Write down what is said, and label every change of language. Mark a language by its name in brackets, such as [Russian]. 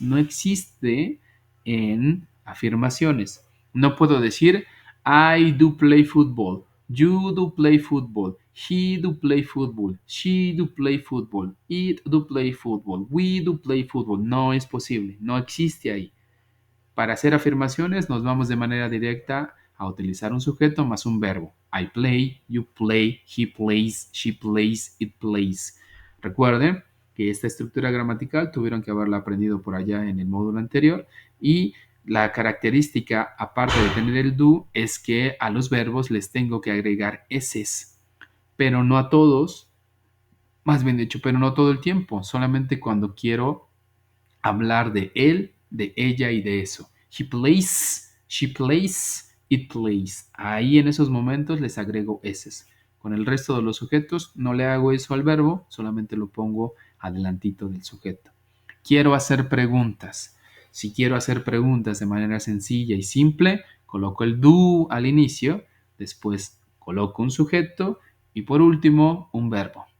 [Spanish] No existe en afirmaciones. No puedo decir [English] I do play football. You do play football. He do play football. She do play football. It do play football. We do play football. [Spanish] No es posible. No existe ahí. Para hacer afirmaciones nos vamos de manera directa a utilizar un sujeto más un verbo. [English] I play, you play, he plays, she plays, it plays. [Spanish] Recuerden que esta estructura gramatical tuvieron que haberla aprendido por allá en el módulo anterior y la característica, aparte de tener el do, es que a los verbos les tengo que agregar eses, pero no a todos, más bien dicho, pero no todo el tiempo, solamente cuando quiero hablar de él, de ella y de eso. [English] He plays, she plays, it plays. [Spanish] Ahí en esos momentos les agrego eses. Con el resto de los sujetos no le hago eso al verbo, solamente lo pongo adelantito del sujeto. Quiero hacer preguntas. Si quiero hacer preguntas de manera sencilla y simple, coloco el do al inicio, después coloco un sujeto y por último un verbo.